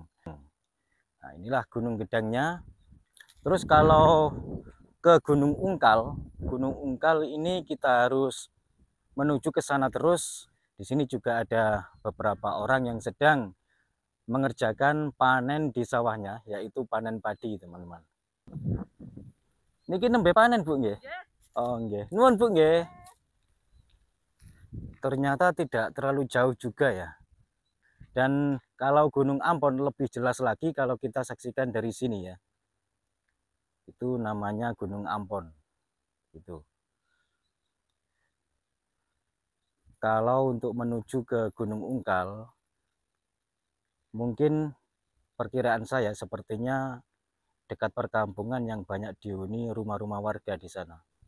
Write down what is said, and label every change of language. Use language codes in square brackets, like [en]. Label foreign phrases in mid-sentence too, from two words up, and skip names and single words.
[id] Nah, inilah Gunung Gedangnya. Terus kalau ke Gunung Ungkal ini kita harus menuju ke sana terus. Di sini juga ada beberapa orang yang sedang mengerjakan panen di sawahnya, yaitu panen padi, teman-teman. [jv] Niki nembe panen, Bu, nggih? Oh, nggih. Nuwun, Bu, nggih. [id] Ternyata tidak terlalu jauh juga ya. Dan kalau Gunung Ampon lebih jelas lagi kalau kita saksikan dari sini ya. Itu namanya Gunung Ampon. Itu. Kalau untuk menuju ke Gunung Ungkal, mungkin perkiraan saya sepertinya dekat perkampungan yang banyak dihuni rumah-rumah warga di sana.